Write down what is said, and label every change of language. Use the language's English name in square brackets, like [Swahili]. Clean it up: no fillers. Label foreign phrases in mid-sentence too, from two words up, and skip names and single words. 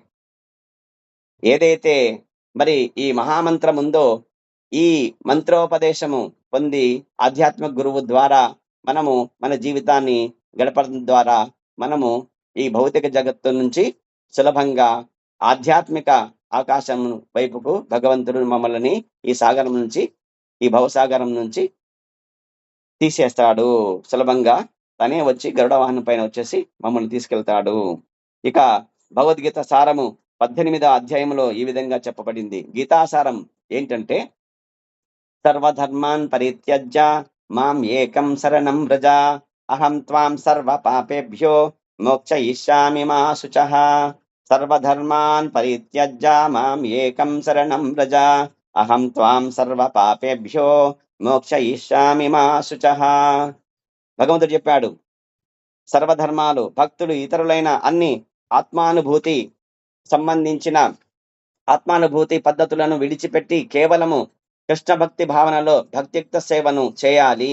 [Telugu] ఏదైతే మరి ఈ మహామంత్రం ఉందో, ఈ మంత్రోపదేశము పొంది ఆధ్యాత్మిక గురువు ద్వారా మనము మన జీవితాన్ని గడపడం ద్వారా మనము ఈ భౌతిక జగత్తు నుంచి సులభంగా ఆధ్యాత్మిక ఆకాశం వైపుకు భగవంతుడు మమ్మల్ని ఈ సాగరం నుంచి, ఈ భవసాగరం నుంచి తీసేస్తాడు. సులభంగా తనే వచ్చి గరుడ వాహనం పైన వచ్చేసి మమ్మల్ని తీసుకెళ్తాడు. ఇక భగవద్గీత సారము 18వ అధ్యాయంలో ఈ విధంగా చెప్పబడింది. గీతాసారం ఏంటంటే, [Sanskrit] సర్వధర్మాన్ పరిత్యజ్య మాం ఏకం శరణం వ్రజ అహం త్వాం సర్వ పాపేభ్యో మోక్షయిష్యామి మా శుచః. సర్వధర్మాన్ పరిత్యజ్య మాం ఏకం శరణం వ్రజ అహం త్వాం సర్వ పాపేభ్యో మోక్షయిష్యామి మా శుచః. [Telugu] భగవంతుడు చెప్పాడు, సర్వధర్మాలు, భక్తులు ఇతరులైన అన్ని ఆత్మానుభూతి సంబంధించిన ఆత్మానుభూతి పద్ధతులను విడిచిపెట్టి కేవలము కృష్ణ భక్తి భావనలో భక్తియుక్త సేవను చేయాలి.